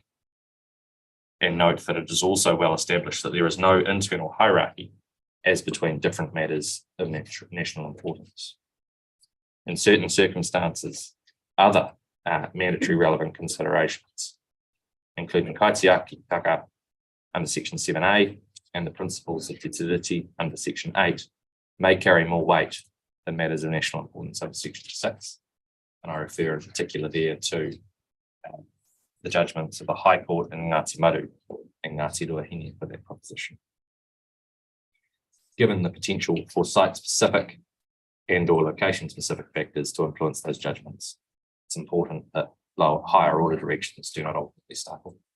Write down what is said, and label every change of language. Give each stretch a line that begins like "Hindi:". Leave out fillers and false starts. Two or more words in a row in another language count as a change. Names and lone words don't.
English: And note that it is also well established that there is no internal hierarchy as between different matters of national importance. In certain circumstances, other mandatory relevant considerations, including
Māori: kaitiaki taka
English: under section 7A and the principles of
Māori: te tiriti
English: under section 8, may carry more weight than matters of national importance over section 6. And I refer in particular there to the judgments of the High Court in Ngāti Maru and Ngāti Ruahine for that proposition. Given the potential for site-specific and or location-specific factors to influence those judgments, it's important that higher order directions do not ultimately stifle.